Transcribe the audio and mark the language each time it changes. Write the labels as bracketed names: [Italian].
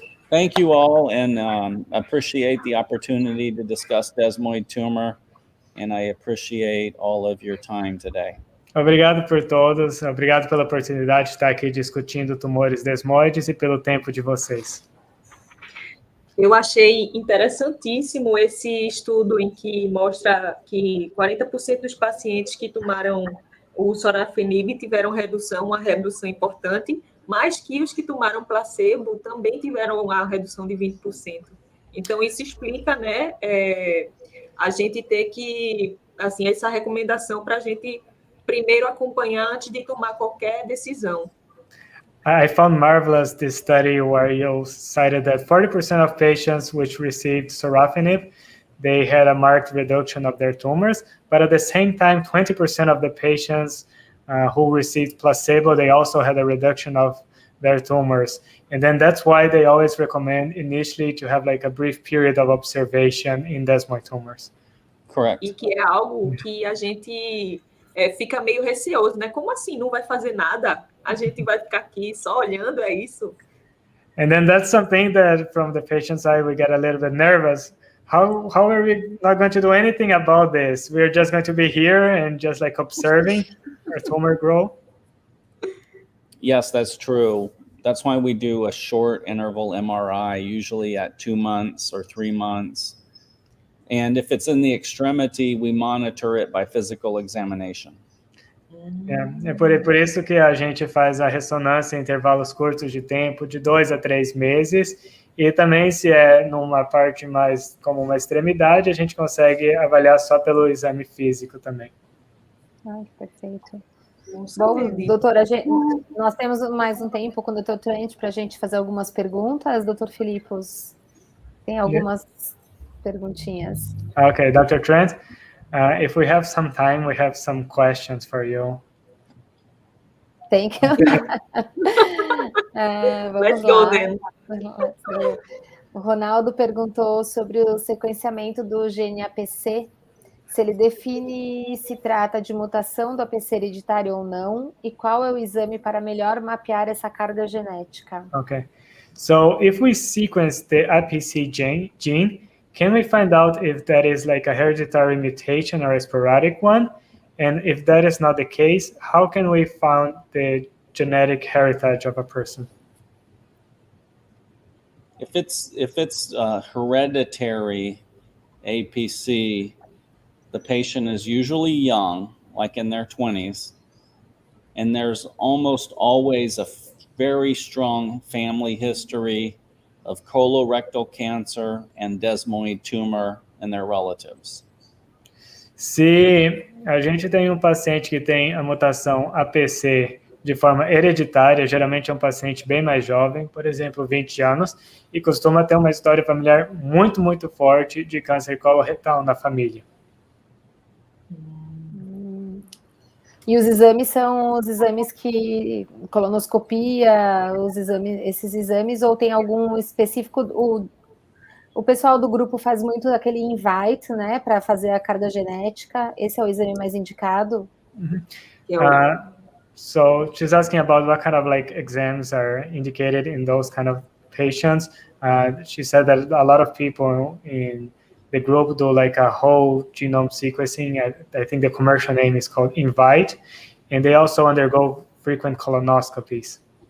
[English] Thank you all, and appreciate the opportunity to discuss desmoid tumor, and I appreciate all of your time today. [Portuguese] Obrigado por todos, obrigado pela oportunidade de estar aqui discutindo tumores desmoides e pelo tempo de vocês. Eu achei interessantíssimo esse estudo em que mostra que 40% dos pacientes que tomaram o sorafenib tiveram uma redução importante, mas que os que tomaram placebo também tiveram uma redução de 20%. Então, isso explica, né, a gente ter que, assim, essa recomendação para a gente primeiro acompanhar antes de tomar qualquer decisão. [English] I found marvelous this study where you cited that 40% of patients which received sorafenib, they had a marked reduction of their tumors, but at the same time, 20% of the patients who received placebo, they also had a reduction of their tumors. And then that's why they always recommend initially to have like a brief period of observation in desmoid tumors. Correct. [Portuguese] E que é algo que a gente fica meio receoso, né? Como assim? Não vai fazer nada? A gente vai ficar aqui só olhando, é isso? [English] And then that's something that from the patient side, we get a little bit nervous. How are we not going to do anything about this? We're just going to be here and just like observing our tumor grow? Yes, that's true. That's why we do a short interval MRI, usually at 2 months or 3 months. And if it's in the extremity, we monitor it by physical examination. [Portuguese] É por isso que a gente faz a ressonância em intervalos curtos de tempo, de 2 a 3 meses, e também se é numa parte mais como uma extremidade, a gente consegue avaliar só pelo exame físico também. Que perfeito. Bom, doutora, nós temos mais um tempo com o Dr. Trent para a gente fazer algumas perguntas. Dr. Filipos, tem algumas perguntinhas. [English] Okay, Dr. Trent, if we have some time, we have some questions for you. [Portuguese] Tem que... vamos [English] Let's [Portuguese] lá. [English] go, then. [Portuguese] O Ronaldo perguntou sobre o sequenciamento do gene APC, se ele define se trata de mutação do APC hereditário ou não, e qual é o exame para melhor mapear essa carga genética. [English] Okay. So if we sequence the APC gene, can we find out if that is like a hereditary mutation or a sporadic one? And if that is not the case, how can we find the genetic heritage of a person? If it's hereditary APC, the patient is usually young, like in their 20s, and there's almost always a very strong family history of colorectal cancer and desmoide tumor in their relatives. [Portuguese] Se a gente tem um paciente que tem a mutação APC de forma hereditária, geralmente é um paciente bem mais jovem, por exemplo, 20 anos, e costuma ter uma história familiar muito, muito forte de câncer coloretal na família. E os exames são os exames que, colonoscopia, esses exames, ou tem algum específico? O pessoal do grupo faz muito aquele invite, né, para fazer a carga genética. Esse é o exame mais indicado? [English] So she's asking about what kind of like exams are indicated in those kind of patients. She said that a lot of people in the group do like a whole genome sequencing. I think the commercial name is called Invite, and they also undergo frequent colonoscopies.